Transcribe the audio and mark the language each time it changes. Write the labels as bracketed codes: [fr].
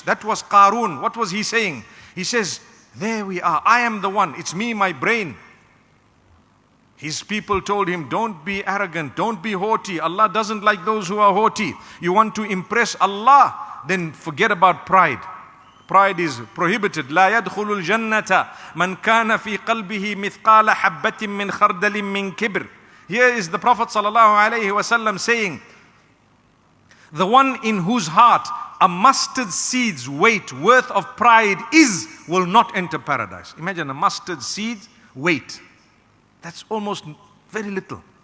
[en] That was Qarun. What was he saying? He says, there we are. I am the one. It's me, my brain. His people told him, don't be arrogant, don't be haughty. Allah doesn't like those who are haughty. You want to impress Allah, then forget about pride. Pride is prohibited. [ar] لا يدخل الجنة من كان في قلبه مثقال حبة من خردل من كبر. [en] Here is the Prophet ﷺ saying, the one in whose heart a mustard seed's weight worth of pride will not enter paradise. Imagine a mustard seed's weight. That's almost very little.